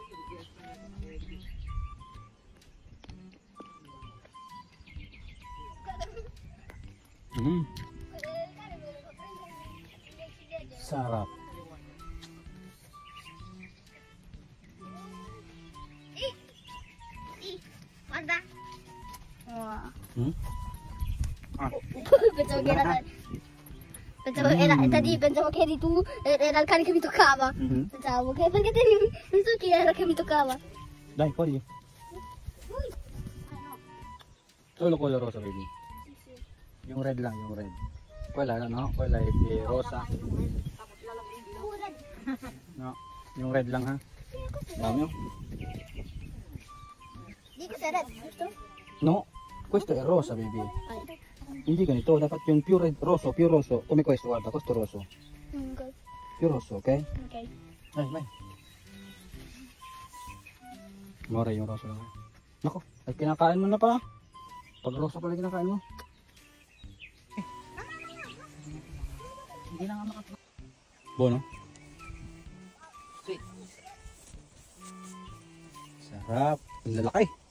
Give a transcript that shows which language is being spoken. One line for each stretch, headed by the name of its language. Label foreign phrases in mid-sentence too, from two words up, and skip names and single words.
Filipino: Sarap. Ada. Wah.
Italian: Pensavo era tadi pensavo che eri tu, era il cane che mi toccava. Pensavo che perché te non so chi era che mi toccava. Dai, fuori. Solo color rosa, baby.
Filipino: Yung red lang, yung red.
Italian: Quella no? Quella è rosa. No,
Filipino: yung red lang ha. Dami oh.
Italian: Di questo è red, giusto? No, questo è rosa,
Filipino: baby. Hindi ganito, dapat yung
English: pure red,
Filipino: rosso, pure rosso.
Italian: Come questo, guarda, questo rosso. Ok. Pure rosso, ok? Ok. Dai, dai.
Filipino: Mura yung rosso lang. Nako, ay kinakain mo na pa. Pag rosso pala kinakain mo. Hindi na nga makapag... Bono? Sarap. Ang lalaki.